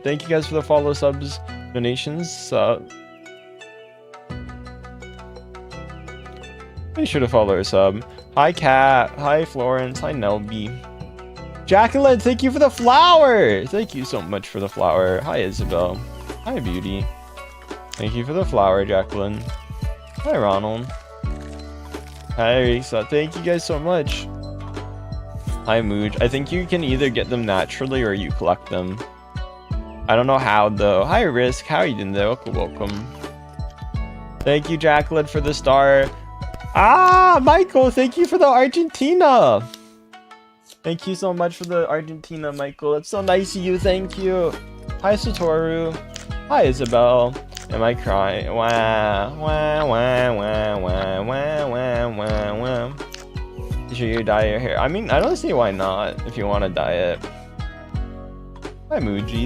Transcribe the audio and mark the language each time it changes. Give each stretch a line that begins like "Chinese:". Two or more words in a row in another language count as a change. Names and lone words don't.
English: Thank you guys for the follow, subs, donations. Be sure to follow our sub. Hi Kat. Hi Florence. Hi Nelby. Jacqueline, thank you for the flower. Thank you so much for the flower. Hi Isabel. Hi Beauty. Thank you for the flower, Jacqueline. Hi Ronald. Hi Risa. Thank you guys so much. Hi Mooj. I think you can either get them naturally or you collect them. I don't know how though. Hi Risk. How are you doing there? Welcome. Thank you, Jacqueline, for the star. Ah, Michael, thank you for the Argentina. Thank you so much for the Argentina, Michael. It's so nice of you. Thank you. Hi, Satoru. Hi, Isabel. Am I crying? Wah, wah, wah, wah, wah, wah, wah, wah, wah. Should you dye your hair? I mean, I don't see why not if you want to dye it. Hi, Muji.